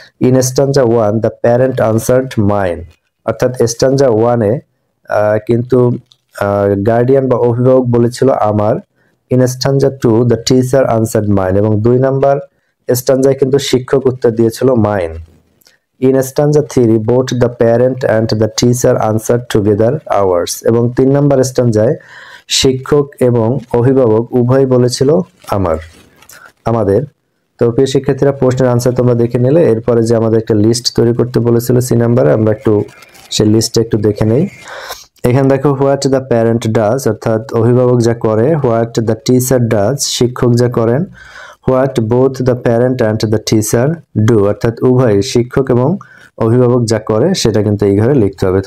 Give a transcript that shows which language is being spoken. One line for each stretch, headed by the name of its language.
English: in stanza 1 the parent answered mine,
Bangla: অর্থাৎ স্ট্যাঞ্জা 1 এ কিন্তু guardian বা অভিভাবক বলেছিল আমার।
English: in stanza 2 the teacher answered mine,
Bangla: এবং 2 নাম্বার স্ট্যাঞ্জায় কিন্তু শিক্ষক উত্তর দিয়েছিল mine.
English: In stanza 3 both the parent and the teacher answered together ours,
Bangla: এবং 3 নাম্বার স্ট্যাঞ্জায় শিক্ষক এবং অভিভাবক উভয় বলেছিল আমার, আমাদের। তো প্রিয় শিক্ষার্থীরা, প্রশ্নের আনসার তোমরা দেখে নিলে, এরপরে যে আমাদের একটা লিস্ট তৈরি করতে বলেছিল সি নাম্বারে, আমরা একটু সেই লিস্টটা একটু দেখে নেই। এখানে দেখো,
English: what the parent does,
Bangla: অর্থাৎ অভিভাবক যা করে,
English: what the teacher does,
Bangla: শিক্ষক যা করেন,
English: what both the parent and the teacher do,
Bangla: অর্থাৎ উভয় শিক্ষক এবং অভিভাবক যা করে সেটা কিন্তু এইভাবে লিখতে হবে।